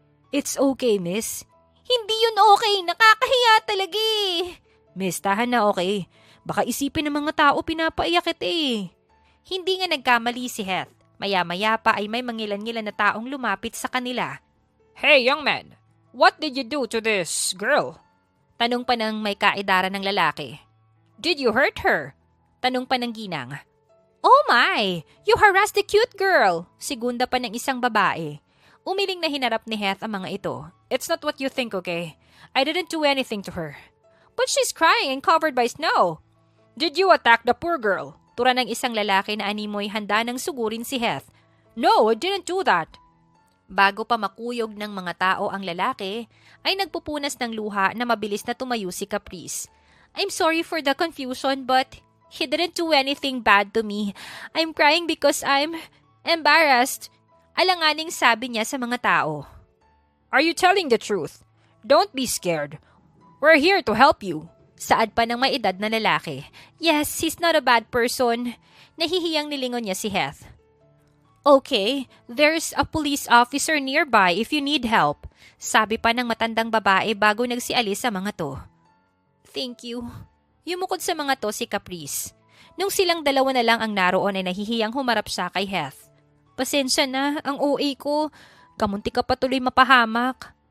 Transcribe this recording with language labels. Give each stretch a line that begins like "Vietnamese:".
English: It's okay, miss.
Filipino: Hindi yun okay. Nakakahiya talaga Miss, tahan na okay. Baka isipin ng mga tao pinapaiyak kita Hindi nga nagkamali si Heath. Maya-maya pa ay may mangilan-ngilan na taong lumapit sa kanila.
English: Hey, young man. What did you do to this girl?
Filipino: Tanong pa ng may kaedaran ng lalaki.
English: Did you hurt her?
Filipino: Tanong pa ng ginang.
English: Oh my! You harassed the cute girl!
Filipino: Segunda pa ng isang babae. Umiling na hinarap ni Heath ang mga ito.
English: It's not what you think, okay? I didn't do anything to her. But she's crying and covered by snow. Did you attack the poor girl?
Filipino: Tura ng isang lalaki na animoy handa ng sugurin si Heath.
English: No, I didn't do that.
Filipino: Bago pa makuyog ng mga tao ang lalaki, ay nagpupunas ng luha na mabilis na tumayo si Caprice.
English: I'm sorry for the confusion but he didn't do anything bad to me. I'm crying because I'm embarrassed.
Filipino: Alanganing sabi niya sa mga tao.
English: Are you telling the truth? Don't be scared. We're here to help you.
Filipino: Saad pa ng may edad na lalaki.
English: Yes, he's not a bad person.
Filipino: Nahihiyang nilingon niya si Heath.
English: Okay, there's a police officer nearby if you need help.
Filipino: Sabi pa ng matandang babae bago nagsialis sa mga to.
English: Thank you.
Filipino: Yumukod sa mga to si Caprice. Nung silang dalawa na lang ang naroon ay nahihiyang humarap siya kay Heath. Pasensya na, ang OA ko. Kamunti ka patuloy mapahamak.